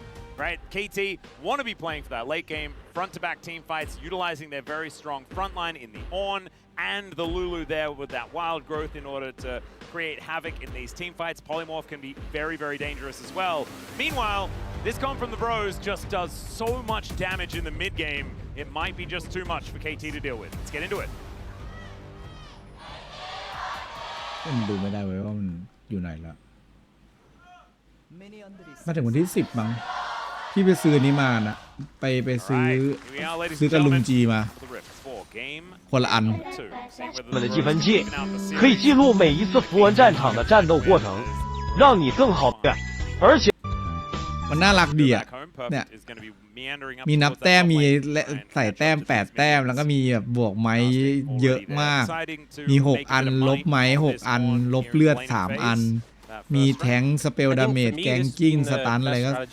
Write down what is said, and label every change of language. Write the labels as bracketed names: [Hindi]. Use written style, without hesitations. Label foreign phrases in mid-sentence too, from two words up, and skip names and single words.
[English] Right, KT want to be playing for that late game, front-to-back team fights, utilizing their very strong front line in the Ornn and the Lulu there with that wild growth in order to create havoc in these team fights. Polymorph can be very, very dangerous as well. Meanwhile, this comp from the Bros just does so much damage in the mid-game, it might be just too much for KT to deal with. Let's get into it. [Thai] มันดูไม่ได้เว้ยว่ามันอยู่ไหนแล้วมาถึงวันที่10มั้งพี่ไปซื้อนี้มานะไปซื้อกับลุงจีมาคนละอัน [Chinese] 我们的计分器可以记录每一次符文战场的战斗过程，让你更好的，而且 [Thai] มันน่ารักดีอ่ะเนี่ยมีนับแต้มมีใส่แต้ม8แต้มแล้วก็มีแบบบวกไม้เยอะมากมี6อันลบไม้6อันลบเลือด3อันมีแทง [English] spell damage ganking stun [Thai] อะไรก็